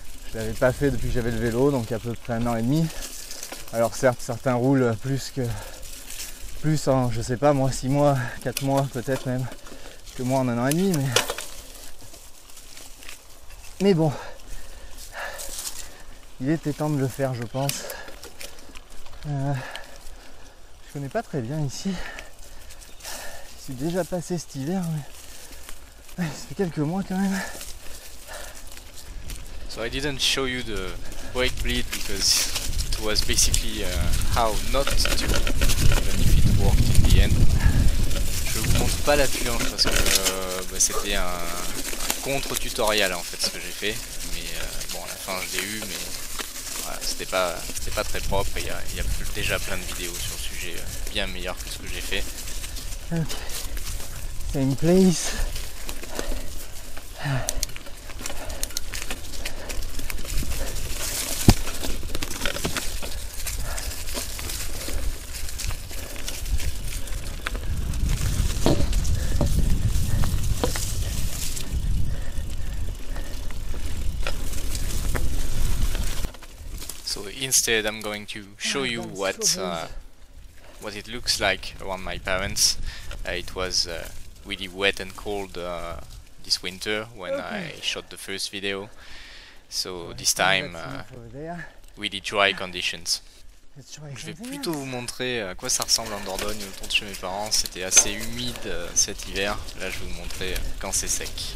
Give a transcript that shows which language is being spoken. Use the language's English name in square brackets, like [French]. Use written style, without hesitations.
[French] Je l'avais pas fait depuis que j'avais le vélo, donc à peu près 1 an et demi. Alors certes, certains roulent plus en, je sais pas moi, 6 mois, 4 mois peut-être même, que moi en 1 an et demi, mais bon, il était temps de le faire, je pense. Je connais pas très bien ici. Je suis déjà passé cet hiver, mais ça fait quelques mois quand même. [English] So I didn't show you the brake bleed because it was basically how not to, even if it worked in the end. [French] Je vous montre pas la purge parce que c'était un contre-tutoriel en fait ce que j'ai fait. Mais bon, à la fin je l'ai eu, mais voilà, c'était pas très propre. Et il y a déjà plein de vidéos sur le sujet bien meilleures que ce que j'ai fait. [English] Okay. Same place. So instead I'm going to show you what it looks like around my parents. It was really wet and cold this winter when I shot the first video. So this time really dry conditions. [French] Je vais plutôt vous montrer à quoi ça ressemble en Dordogne autour de chez mes parents. C'était assez humide cet hiver. Là je vais vous montrer quand c'est sec.